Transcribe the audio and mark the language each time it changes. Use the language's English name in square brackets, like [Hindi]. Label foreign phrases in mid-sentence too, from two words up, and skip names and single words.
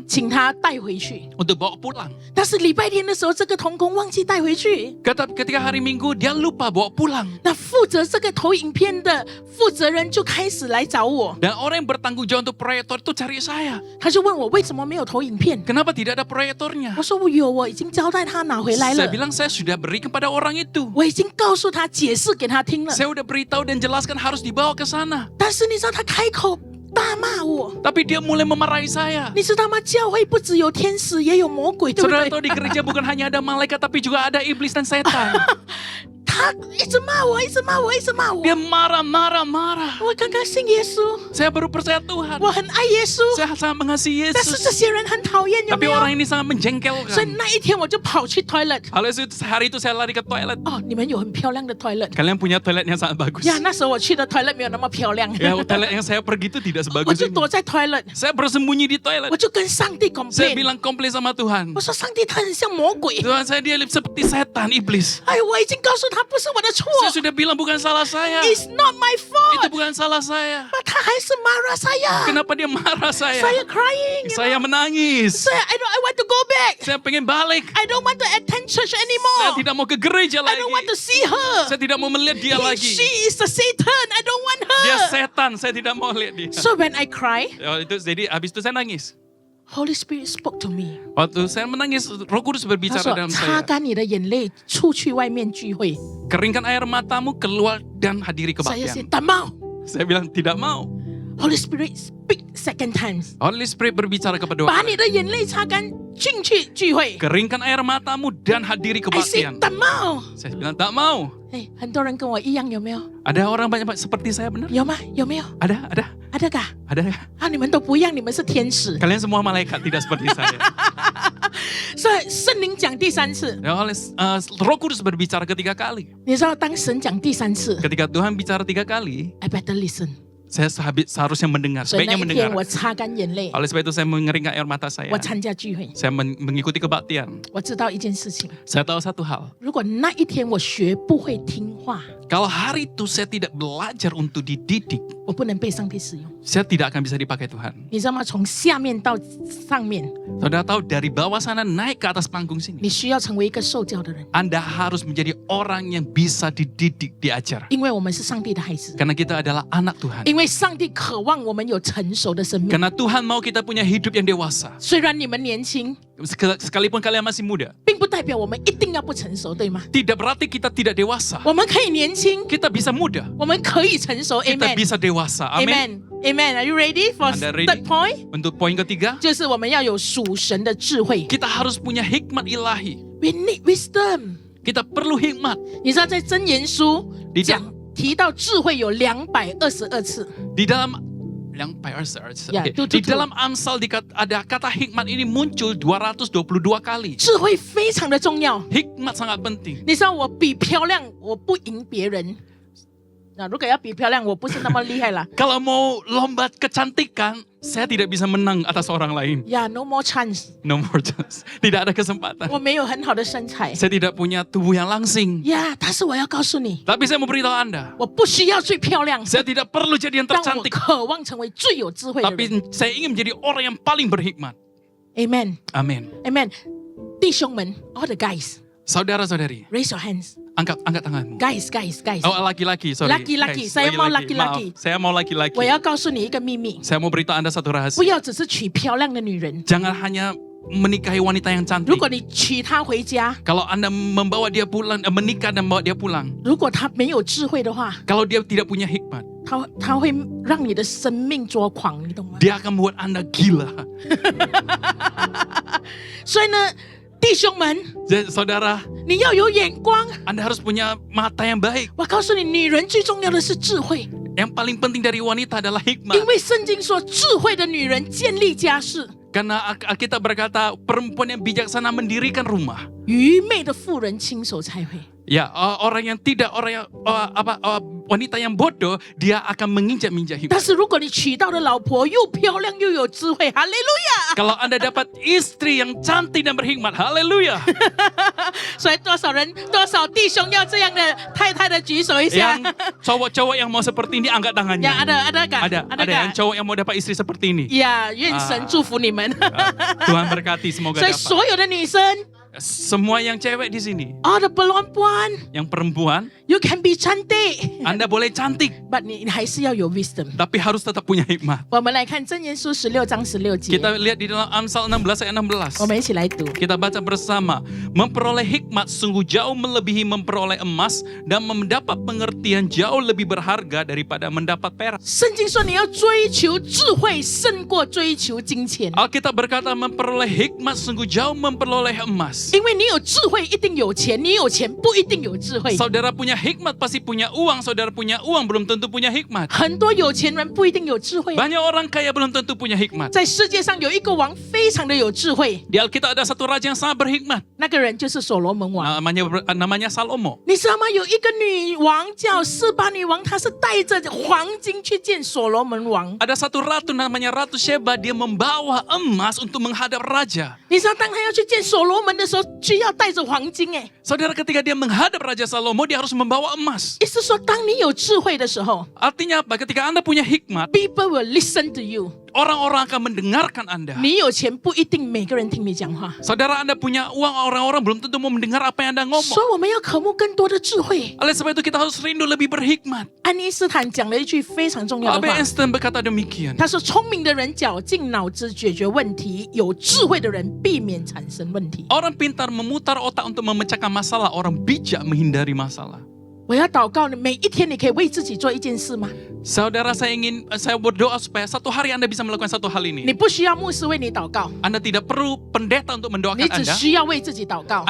[Chinese] 请他带回去。 [Indonesian] untuk bawa pulang. [Chinese] 但是礼拜天的时候，这个同工忘记带回去。 [Indonesian] Ketika hari Minggu dia lupa bawa pulang. [Chinese] 那负责这个投影片的负责人就开始来找我， [Indonesian] Dan orang yang bertanggung jawab untuk proyektor itu cari saya. [Chinese] 他就问我为什么没有投影片。 [Indonesian] Kenapa tidak ada proyektornya? [Chinese] 我说我有，我已经交代他拿回来 [Indonesian] Saya [Chinese] 了， [Indonesian] bilang saya sudah beri kepada orang itu. [Chinese] 我已经告诉他解释给他听了。 [Indonesian] Saya udah beritahu dan jelaskan harus dibawa ke sana. [Chinese] 但是你知道他开口大骂我， [Indonesian] Tapi dia mulai memarahi saya. [Chinese] 你知道吗？教会不只有天使，也有魔鬼，对不 [Indonesian] Saudara [Chinese] 对？ [Indonesian] tahu di gereja bukan hanya ada malaikat tapi juga ada iblis dan setan. [Chinese] 他一直骂我，一直骂我，一直骂我。 [Indonesian] Dia marah. [Chinese] 我刚刚信耶稣， [Indonesian] Saya baru percaya Tuhan. [Chinese] 我很爱耶稣， [Indonesian] Saya sangat mengasihi [Chinese] 但是 [Indonesian] Yesus. [Chinese] 这些人很讨厌，有 [Indonesian] Tapi [Chinese] 没有？ [Indonesian] orang ini sangat [Chinese] 所以 [Indonesian] menjengkelkan. [Chinese] 那一天我就跑去 toilet。 [Indonesian] Hari itu saya lari ke toilet. [Chinese] 哦，你们有很漂亮的 toilet。 [Indonesian] Kalian punya toilet yang sangat bagus. [Chinese] 呀，那时候我去的 toilet 没有那么漂亮。 [Indonesian] Ya, toilet yang saya pergi itu tidak [Chinese] 我 [Indonesian] sebagus [Chinese] 就 [Indonesian] ini. [Chinese] 躲在 toilet， [Indonesian] Saya bersembunyi di toilet. [Chinese] 我就跟上帝 [Indonesian] Saya [Chinese] complain。 [Indonesian] bilang komplain sama Tuhan. [Chinese] 我说上帝，他很像魔鬼。 [Indonesian] Tuhan, saya dia seperti setan, iblis. [Chinese] 哎，我已经告诉他不是我的错 [Indonesian] Saya sudah bilang bukan salah saya. [English] ，It's not my [Indonesian] Itu [English] fault。 [Indonesian] bukan salah saya. [Chinese] 那他还是 [Malay] marah saya， [Indonesian] Kenapa dia marah saya? [Malay] saya crying， [Indonesian] Saya menangis. [English] saya I want to go back。 [Indonesian] Saya pengen balik. [English] I don't want to attend church [Indonesian] Saya [English] anymore. [Indonesian] tidak mau ke gereja [English] I don't want to [Indonesian] lagi. [English] see her. [Indonesian] Saya tidak mau melihat dia lagi. [English] She is the Satan. I don't want [Indonesian] Dia [English] her. [Indonesian] setan, saya tidak mau lihat dia. [English] So when I cry, [Indonesian] Jadi habis itu saya nangis. [English] Holy Spirit spoke to me. [Indonesian] Waktu saya menangis, Roh Kudus [Chinese] 他 [Indonesian] berbicara [Chinese] 说：“ [Indonesian] dalam [Chinese] 擦 [Indonesian] saya. [Chinese] 干你的眼泪，出去外面聚会。 [Indonesian] Keringkan air matamu, keluar dan hadiri ” [Malay] saya say [Indonesian] kebaktian. [Malay] tak mau. [Indonesian] Saya bilang tidak mau. [English] Holy Spirit speak second times. Holy Spirit [Indonesian] berbicara kepada [Chinese] 把 [Indonesian] orang. [Chinese] 你的眼泪擦干，进去聚会。 [Indonesian] Keringkan air matamu dan hadiri [English] I say [Indonesian] kebaktian. [Malay] tak mau. [Indonesian] Saya bilang tak mau. [Chinese] 哎，很多人跟我一样，有没有？ [Indonesian] Ada orang banyak seperti saya benar? [Chinese] 有吗？有没有？ [Indonesian] Ada. [Malay] ada kah？ [Indonesian] Ada. [Chinese] 啊，你们都不一样，你们是天使。 [Indonesian] Kalian semua malaikat tidak seperti saya. [Chinese] 所以圣灵讲第3次， [Indonesian] Ya, oleh Roh Kudus berbicara ketiga kali. [Chinese] 你知道当神讲第3次 [Indonesian] Ketika Tuhan bicara 3 kali, [English] ，I better listen。 [Indonesian] saya seharusnya mendengar, [Chinese] 所以那 [Indonesian] sebaiknya [Chinese] 一天 [Indonesian] mendengar. [Chinese] 我擦干眼泪， [Indonesian] Oleh sebab itu saya mengeringkan air mata saya. [Chinese] 我参加聚会。 [Indonesian] Saya mengikuti kebaktian. [Chinese] 我知道一件事情， [Indonesian] Saya tahu satu hal. [Chinese] 如果那一天我学不会听话， [Indonesian] Kalau hari itu saya tidak belajar untuk dididik, [Chinese] 我不能被上帝使用。 [Indonesian] saya tidak akan bisa dipakai Tuhan. [Chinese] 你知道吗？从下面到上面， [Indonesian] Saudara tahu dari bawah sana naik ke atas panggung sini. [Chinese] 你需要成为一个受教的人， [Indonesian] Anda harus menjadi orang yang bisa dididik, diajar. [Chinese] 因为我们是上帝的孩子， [Indonesian] Karena kita adalah anak Tuhan. [Chinese] 因为上帝渴望我们有成熟的生命。 [Indonesian] Karena Tuhan mau kita punya hidup yang dewasa. [Chinese] 虽然你们年轻， [Indonesian] Sekalipun kalian masih muda, [Chinese] 并不代表我们一定要不成熟，对吗？ [Indonesian] tidak berarti kita tidak dewasa. [Chinese] 我们可以年轻， [Indonesian] Kita bisa muda, [Chinese] 我们可以成熟。 [Indonesian] kita [Chinese] Amen。 [Indonesian] bisa dewasa. Amin. [English] Amen. Are you ready for [Indonesian] Anda [English] third [Indonesian] ready? [English] point？ [Indonesian] Untuk poin ketiga, [Chinese] 就是我们要有属神的智慧。 [Indonesian] kita harus punya hikmat ilahi. [English] We need wisdom。 [Indonesian] Kita perlu hikmat. [Chinese] 你知道在箴言书 [Indonesian] Di [Chinese] 讲提到智慧有222次， [Indonesian] Di dalam yang PRS, Ya, oke. tuh, Di tuh. dalam Amsal ada kata hikmat ini muncul 222 kali. [Chinese] 智慧非常的重要。 [Indonesian] Hikmat sangat penting. [Chinese] 你知道我比漂亮，我不赢别人。那如果要比漂亮，我不是那么厉害啦。 [Indonesian] Kalau mau lomba kecantikan, saya tidak bisa menang atas orang lain. [English] Yeah, no more chance. No more chance. [Indonesian] Tidak ada kesempatan. [Chinese] 我没有很好的身材。 [Indonesian] Saya tidak punya tubuh yang langsing. [Chinese] Yeah，但是我要告诉你， [Indonesian] Tapi saya mau beritahu Anda, [Chinese] 我不需要最漂亮， [Indonesian] saya tidak perlu jadi yang [Chinese] 但我 [Indonesian] tercantik. [Chinese] 渴望成为最有智慧的人。 [Indonesian] Tapi saya ingin menjadi orang yang paling berhikmat. [Chinese] Amen，Amen， [Indonesian] Amin. [Chinese] 弟兄们 ， [English] all the guys，raise [Indonesian] Saudara-saudari, [English] your hands。 [Indonesian] angkat tanganmu. [English] Guys， [Indonesian] Oh, laki-laki, sorry. Laki-laki, [English] Guys, [Indonesian] saya mau laki-laki. Maaf, saya mau laki-laki. [Chinese] 我要告诉你一个秘密， [Indonesian] Saya mau beritahu Anda satu [Chinese] 不 [Indonesian] rahasia. [Chinese] 要只是娶漂亮的女人。 [Indonesian] Jangan hanya menikahi wanita yang [Chinese] 如 [Indonesian] cantik. [Chinese] 果你娶她回家， [Indonesian] Kalau Anda membawa dia pulang, menikah dan membawa dia pulang. [Chinese] 如果她没有智慧的话， [Indonesian] Kalau dia tidak punya hikmat, [Chinese] 她会让你的生命捉狂，你懂吗？ [Indonesian] dia akan membuat Anda gila. [Chinese] 所以呢，弟兄们， [Indonesian] Jadi, saudara, [Chinese] 你要有眼光。 [Indonesian] Anda harus punya mata yang baik. [Chinese] 我告诉你，女人最重要的是智慧， [Indonesian] Yang paling penting dari wanita adalah hikmat. [Chinese] 因为圣经说，智慧的女人建立家室， [Indonesian] Karena Alkitab berkata perempuan yang bijaksana mendirikan rumah. [Chinese] 愚昧的妇人亲手拆毁。 [Indonesian] Ya, orang yang tidak wanita yang bodoh, dia akan menginjak-injak [Chinese] 但 [Indonesian] hikmat. [Chinese] 是如果你娶到的老婆又漂亮又有智慧，哈利路亚！ [Indonesian] Kalau Anda dapat istri yang cantik dan berhikmat, haleluya. [Chinese] 所以多少弟兄要这样的太太的举手一下。 [Indonesian] Yang cowok-cowok yang mau seperti ini angkat tangannya. [Chinese] 呀， [Malay] ada kan？ [Indonesian] Ada yang cowok yang mau dapat istri seperti ini. [Chinese] 呀，愿神祝福你们。 [Indonesian] Tuhan berkati, semoga [Chinese] 所以 [Indonesian] dapat. [Chinese] 所有的女生， [Indonesian] Semua yang cewek di sini, [Chinese] 哦的 perempuan， [Indonesian] yang perempuan, [English] you can be cantik， [Indonesian] Anda boleh cantik, [Chinese] but 你还是要有 wisdom。 [Indonesian] tapi harus tetap punya hikmat. [Chinese] 我们来看箴言书16章16节， [Indonesian] Kita lihat di dalam Amsal 16 ayat 16. [Chinese] 我们一起来读。 [Indonesian] Kita baca bersama. Memperoleh hikmat sungguh jauh melebihi memperoleh emas, dan mendapat pengertian jauh lebih berharga daripada mendapat perak. [Chinese] 圣经说，你要追求智慧，胜过追求金钱， [Indonesian] Alkitab berkata memperoleh hikmat sungguh jauh memperoleh emas. [Chinese] 因为你有智慧一定有钱，你有钱不一定有智慧。 [Indonesian] Saudara punya hikmat pasti punya uang, saudara punya uang belum tentu punya hikmat. [Chinese] 很多有钱人不一定有智慧。 [Indonesian] Banyak orang kaya belum tentu punya hikmat. [Chinese] 在世界上有一个王非常的有智慧， [Indonesian] Di Alkitab ada satu raja yang sangat berhikmat. [Chinese] 那个人就是所罗门王。 [Indonesian] Namanya Salomo. [Chinese] 你知道吗？有一个女王叫示巴女王，她是带着黄金去见所罗门王。 [Indonesian] Ada satu ratu namanya Ratu Sheba, dia membawa emas untuk menghadap raja. [Chinese] 你知道，当她要去见所罗门的时候，需要带着黄金。哎， [Indonesian] Saudara, ketika dia menghadap Raja Salomo, dia harus membawa emas. [Chinese] 意思说，当你有智慧的时候 [Indonesian] Artinya apa? Ketika Anda punya hikmat, [English] ，people will listen to you。 [Indonesian] orang-orang akan mendengarkan Anda. [Chinese] 你有钱不一定每个人听你讲话， [Indonesian] Saudara, Anda punya uang, orang-orang belum tentu mau mendengar apa yang Anda [Chinese] 所 [Indonesian] ngomong. [Chinese] 以我们要渴慕更多的智慧。 [Indonesian] Oleh sebab itu kita harus rindu lebih berhikmat. [Chinese] 安妮斯坦讲了一句非常重要的 [Indonesian] Albert [Chinese] 话， [Indonesian] Einstein berkata demikian. [Chinese] 他说：“聪明的人绞尽脑汁解决问题，有智慧的人避免产生问题。” [Indonesian] Orang pintar memutar otak untuk memecahkan masalah, orang bijak menghindari masalah. [Chinese] 我要祷告你，每一天你可以为自己做一件事吗？ [Indonesian] Saudara, saya berdoa supaya satu hari Anda bisa melakukan satu hal [Chinese] 你 [Indonesian] ini. [Chinese] 不需要牧师为你祷告， [Indonesian] Anda tidak perlu pendeta untuk [Chinese] 你 [Indonesian] mendoakan [Chinese] 只 [Indonesian] Anda. [Chinese] 需要为自己祷告，